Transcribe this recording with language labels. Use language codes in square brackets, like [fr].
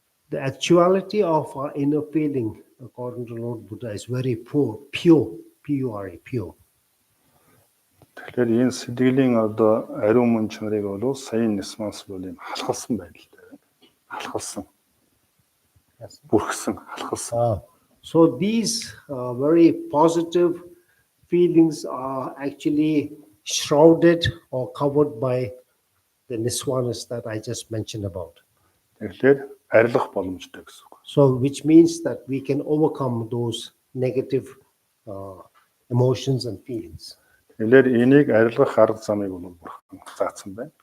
[en] The actuality of our inner feeling, according to Lord Buddha, is very pure, P-U-R-E, pure. [mn] Тэгэхээр энэ сэтгэлийн одоо ариун мөн чанарыг бол саяын нисманс бол юм халахсан байдалтай байна. Халахсан. Бүрхсэн, халахсан. [en] So these very positive feelings are actually shrouded or covered by the niswanas that I just mentioned about. [mn] Тэгэхээр арилгах боломжтой гэсэн үг. [en] So which means that we can overcome those negative emotions and feelings. [mn] Тэгэхээр энийг арилгах арга замыг бол бурхан заасан байна.